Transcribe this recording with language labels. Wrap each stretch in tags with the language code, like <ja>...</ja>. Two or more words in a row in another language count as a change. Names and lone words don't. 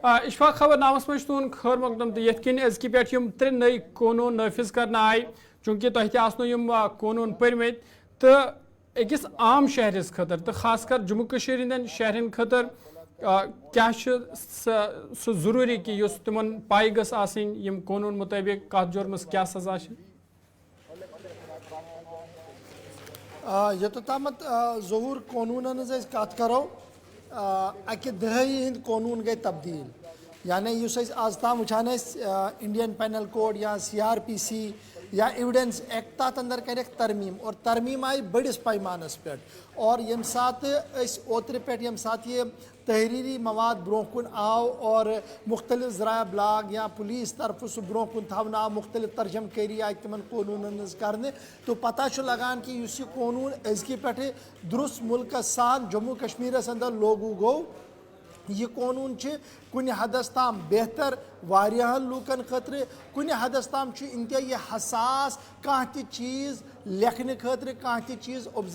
<ks>اشفاق خبر نامس منٛز چھُ تُہُنٛد خٲر مقدم تہٕ یِتھ کٔنۍ أزکہِ پٮ۪ٹھ یِم ترٛےٚ نٔے قونوٗن نٲفِظ کرنہٕ آیہِ چوٗنٛکہِ تۄہہِ تہِ آسنو یِم قونوٗن پٔرمٕتۍ تہٕ أکِس عام شہرس خٲطرٕ تہٕ خاص کر جموں کشیٖر ہٕنٛدٮ۪ن شہرن خٲطرٕ کیا سُہ ضروٗری کہ یُس تِمن پاے گٔژھ آسٕنۍ یِم قونوٗن مطٲبق کتھ جُرمس کیا سزا چھِ؟ یوٚتامَتھ ظہوٗر قونوٗنن ہٕنٛز أسۍ کتھ کرو اکہِ دہٲیی ہٕنٛدۍ قونوٗن گٔے تبدیٖل یعنی یُس أسۍ آز تام وٕچھان ٲسۍ انڈین پینل کوڈ یا CRPC یا ایویڈنس ایکٹ تَتھ اندر کَرٮ۪کھ ترمیٖم اور ترمیٖم آیہِ بٔڑِس پیمانس پٮ۪ٹھ اور ییٚمہِ ساتہٕ أسۍ اوترٕ پٮ۪ٹھ ییٚمہِ ساتہٕ یہِ تحریری مواد برونٛہہ کُن آو اور مختلف ذرایع ابلاغ یا پولیس طرفہٕ سُہ برونٛہہ کُن تھاونہٕ آو مختلف ترجم کٲری آیہِ تِمن قونوٗنن ہٕنٛز کرنہٕ تو پتہ چھُ لگان کہِ یُس یہِ قونوٗن أزکہِ پٮ۪ٹھٕ درُست مُلکس سان جموں کشمیٖرس اندر لوگوٗ گوٚو یہِ قونوٗن چھِ کُنہِ حدس تام بہتر واریاہن لوٗکن خٲطرٕ کُنہِ حدس تام چھُ انتہٲیی حساس کانٛہہ تہِ چیٖز لیکھنہٕ خٲطرٕ کانٛہہ تہِ چیٖز</ks>